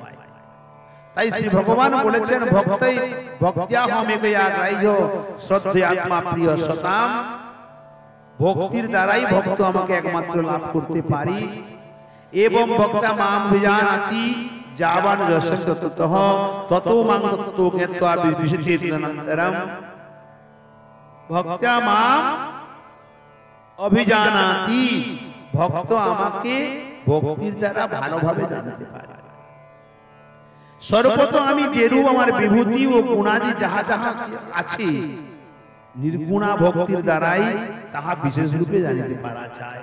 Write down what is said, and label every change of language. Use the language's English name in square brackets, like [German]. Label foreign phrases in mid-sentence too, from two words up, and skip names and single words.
[Bangla] তাই শ্রী ভগবান বলেছেন ভক্তই [Sanskrit] ভক্ত্যাহমেকয়া গ্রাহ্য শ্রদ্ধে আত্মা প্রিয় সতাম। [Bangla] ভক্তির দ্বারাই ভক্ত আমাকে একমাত্র লাভ করতে পারি। [Sanskrit] এবং ভক্তা মাম বিজানাতি যাবান যশস্য ততঃ ততো মাং তত্ত্ব জ্ঞাত্বা বিবিশিতনন্তরম। ভক্তা মাম অভিজানাতি, [Bangla] ভক্ত আমাকে ভক্তির দ্বারা ভালোভাবে জানতে পারে। সর্বত আমি যেরূপ আমার বিভূতি ও গুণাদি যাহা যাহা আছে, নির্গুণা ভক্তির দ্বারাই তাহা বিশেষ রূপে জানিতে পারা যায়।